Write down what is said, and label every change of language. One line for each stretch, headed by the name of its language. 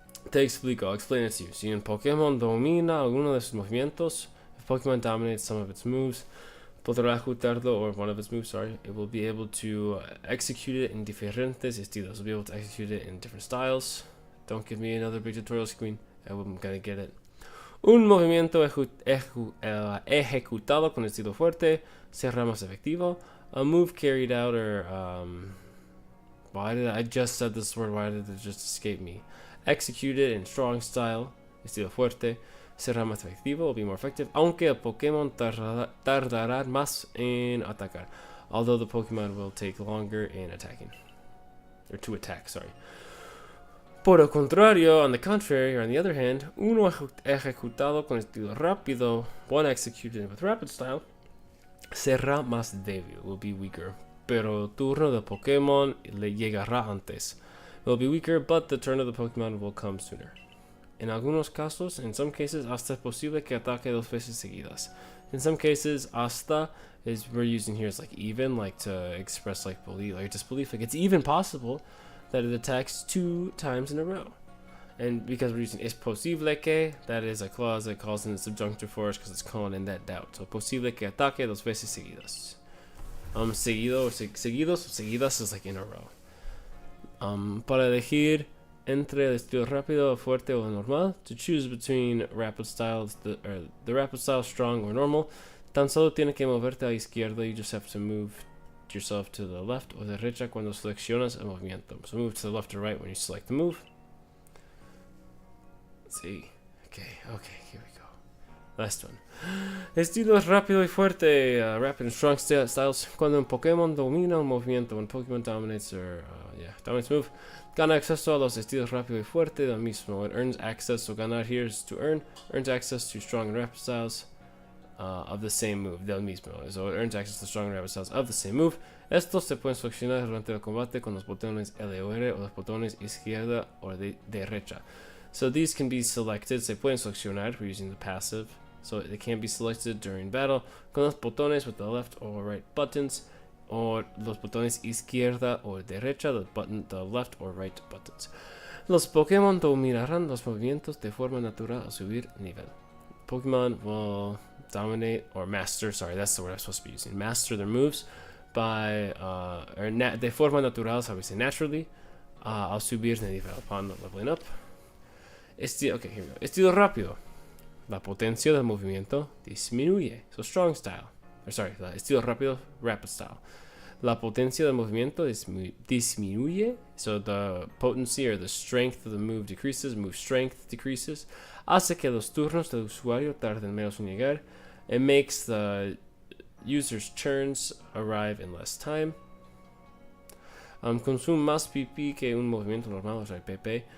Spanish: Te explico,
English: I'll explain it to you.
Spanish: Si un Pokémon domina alguno de sus movimientos,
English: if Pokemon dominates some of its moves,
Spanish: podrá ejecutarlo,
English: or one of its moves, sorry, it will be able to execute it in
Spanish: diferentes estilos.
English: It will be able to execute it in different styles. Don't give me another big tutorial screen. I'm gonna get it.
Spanish: Un movimiento ejecutado con estilo fuerte será más efectivo.
English: A move carried out, or I just said this word, why did it just escape me? Executed in strong style,
Spanish: estilo fuerte, será más efectivo,
English: will be more effective,
Spanish: aunque el Pokémon tardará más en atacar,
English: although the Pokémon will take longer in attacking, or to attack, sorry.
Spanish: Por el contrario,
English: on the contrary, or on the other hand,
Spanish: uno ejecutado con estilo rápido,
English: one executed with rapid style,
Spanish: será más débil,
English: will be weaker,
Spanish: pero el turno del Pokémon le llegará antes.
English: It will be weaker, but the turn of the Pokémon will come sooner.
Spanish: En algunos casos,
English: in some cases,
Spanish: hasta es posible que ataque dos veces seguidas.
English: In some cases, hasta is we're using here as like even, like to express like belief, like disbelief. Like it's even possible that it attacks 2 times in a row. And because we're using
Spanish: es posible que,
English: that is a clause that calls in the subjunctive for us because it's calling in that doubt.
Spanish: So posible que ataque dos veces seguidas. Seguidos o seguidas
English: is like in a row.
Spanish: Para elegir entre el estilo rápido, fuerte o normal,
English: to choose between rapid styles, the rapid style, strong or normal,
Spanish: tan solo tiene que moverte a la izquierda.
English: You just have to move yourself to the left
Spanish: o derecha cuando seleccionas el movimiento.
English: So move to the left or right when you select the move. Let's see. Okay, here we go. Last one.
Spanish: Estilos rápido y fuerte,
English: rapid and strong styles.
Spanish: Cuando un Pokémon domina un movimiento, when Pokémon dominates dominates move, gana acceso a los estilos rápido y fuerte del mismo.
English: It earns access, so ganar here is to earn, earns access to strong and rapid styles of the same move, del mismo. So it earns access to strong and rapid styles of the same move.
Spanish: Estos se pueden seleccionar durante el combate con los botones L o R o los botones izquierda o derecha.
English: So these can be selected,
Spanish: se pueden seleccionar,
English: we're using the passive. So they can be selected during battle
Spanish: con los botones
English: with the left or right buttons, or
Spanish: los botones izquierda o derecha,
English: the left or right buttons.
Spanish: Los Pokémon dominarán los movimientos de forma natural al subir nivel.
English: Pokemon will dominate or master, sorry, that's the word I'm supposed to be using, master their moves by,
Spanish: de forma natural,
English: so we say naturally,
Spanish: al subir nivel,
English: upon leveling up. Okay, here we go.
Spanish: Estilo rápido. La potencia del movimiento disminuye.
English: So strong style. Or sorry,
Spanish: estilo rápido,
English: rapid style.
Spanish: La potencia del movimiento disminuye.
English: So the potency or the strength of the move decreases. Move strength decreases.
Spanish: Hace que los turnos del usuario tarden menos en llegar.
English: It makes the user's turns arrive in less time.
Spanish: Consume más PP que un movimiento normal, o sea, PP.